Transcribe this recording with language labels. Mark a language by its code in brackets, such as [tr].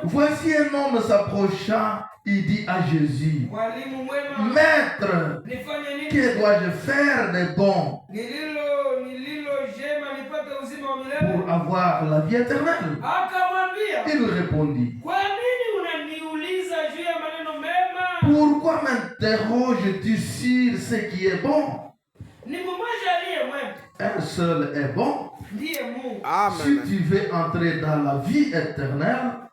[fr] voici un homme s'approcha, il dit à Jésus, [sw] mwalimu mwema, [fr] Maître, [sw] nifanye nini? [fr] que dois-je faire de bon [sw] Nililo jema nipate uzima wa milele? [fr] pour avoir la vie éternelle? [sw] Akamwambia, [fr] Il répondit, [sw] kwa nini unaniuliza juu ya maneno mema? [fr] pourquoi m'interroges-tu sur ce qui est bon? [sw] Ni mmoja aliye mwema, [fr] Un seul est bon. [sw] ndiye Mungu. [fr] Si tu veux entrer dans la vie éternelle,